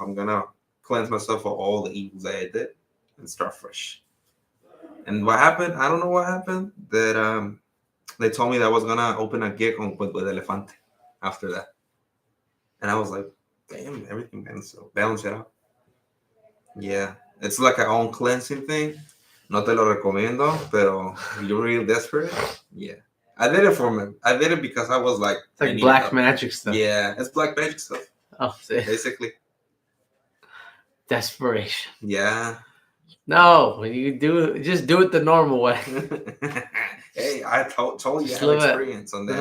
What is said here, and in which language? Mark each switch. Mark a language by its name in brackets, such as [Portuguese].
[English] I'm gonna cleanse myself of all the evils that I did and start fresh. And what happened? I don't know what happened. That they told me that I was gonna open a gig with Elefante after that, and I was like, damn, everything balance it out. Yeah, it's like an own cleansing thing. [Spanish] No te lo recomiendo, pero [English] you're real desperate. Yeah. I did it for me. I did it because I was like... It's like black magic stuff. Yeah, it's black magic stuff. Oh, basically. Desperation. Yeah. No, when you just do it the normal way. Hey, I told you I have experience on that.